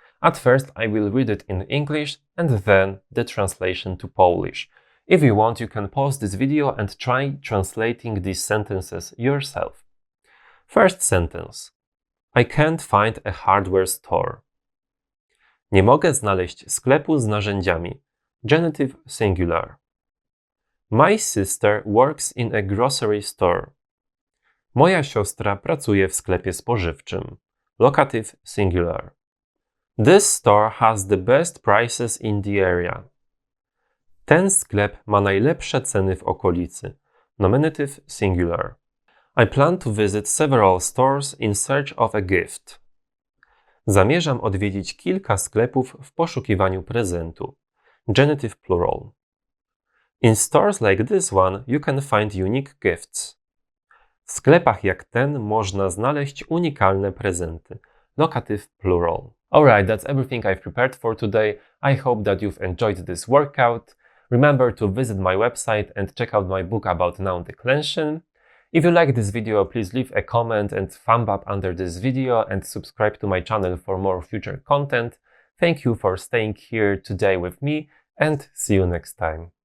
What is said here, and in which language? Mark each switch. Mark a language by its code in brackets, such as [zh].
[en] At first, I will read it in English and then the translation to Polish. If you want, you can pause this video and try translating these sentences yourself. First sentence. I can't find a hardware store. [pl] Nie mogę znaleźć sklepu z narzędziami. [en] Genitive singular. My sister works in a grocery store. [pl] Moja siostra pracuje w sklepie spożywczym. [en] Locative singular. This store has the best prices in the area. [pl] Ten sklep ma najlepsze ceny w okolicy. [en] Nominative singular. I plan to visit several stores in search of a gift. [pl] Zamierzam odwiedzić kilka sklepów w poszukiwaniu prezentu. [en] Genitive plural. In stores like this one, you can find unique gifts. [pl] W sklepach jak ten można znaleźć unikalne prezenty. [en] Locative plural. Alright, that's everything I've prepared for today. I hope that you've enjoyed this workout. Remember to visit my website and check out my book about noun declension. If you like this video, please leave a comment and thumb up under this video and subscribe to my channel for more future content. Thank you for staying here today with me and see you next time.